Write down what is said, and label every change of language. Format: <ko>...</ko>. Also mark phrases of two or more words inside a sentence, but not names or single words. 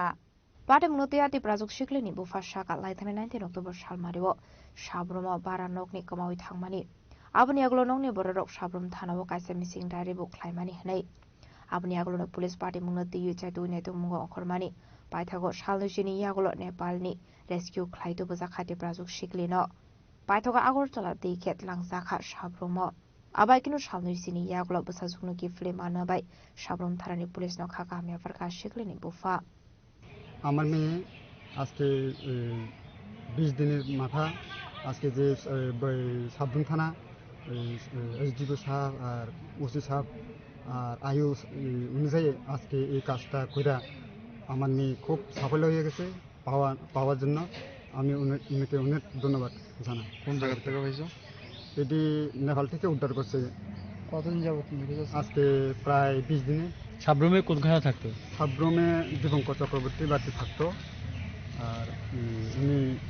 <trp>Pate munotia tiprajak shikleni bufa shaka laithane 19 October salmario sabruma bara nokni kamawi thangmani aboni aglo nongni bororok sabrum thanao kaisa</trp> <en>missing diary</en> <trp>bu khlaimani hnai aboni aglo</trp> <en>police party</en> <trp>munoti yu chaitu netu mungo okhormani paithago salnuchini yaglo Nepalni rescue khlaitu bujaka tiprajak shikleno paithago agortala dikhet langsakha sabrumo abai kinu salnuchini yaglo busajungno kifle manabai sabrum tharani police no khaka hamya farka shikleni bufa</trp> <bn>আমার মেয়ে আজকে 20 দিনের মাথা আজকে যে সাবরুম থানা এসডিও সাহেব আর ওসি সাহেব আর আয়ু অনুযায়ী আজকে এই কাজটা কইরা আমার মেয়ে খুব সাফল্য হয়ে গেছে পাওয়ার জন্য আমি উনাকে অনেক ধন্যবাদ জানাই কোন জায়গা থেকে পাইছো এটি নেপাল থেকে উদ্ধার করছে কতদিন যাবত আজকে প্রায় 20 দিনে সাবরুমে কোনখানে থাকতো সাবরুমে দীপঙ্কর চক্রবর্তী বাড়িতে থাকতো আর উনি</bn>